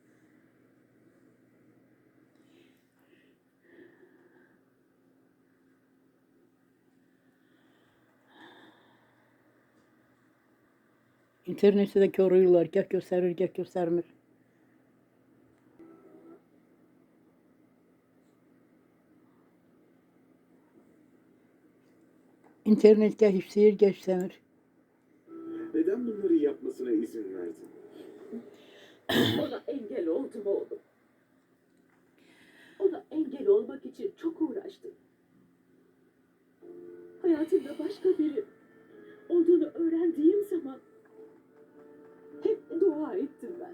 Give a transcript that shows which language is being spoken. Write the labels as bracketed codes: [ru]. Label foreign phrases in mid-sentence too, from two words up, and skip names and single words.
[az] İnternetdə də körüyorlar, gəh göstərir, gəh göstərmir. İnternet gəh işləyir, gəh işləmir. [tr] Neden bunları yapmasına izin verdin? Ona engel oldum oğlum. Ona engel olmak için çok uğraştım. Hayatımda başka biri olduğunu öğrendiğim zaman hep dua ettim ben.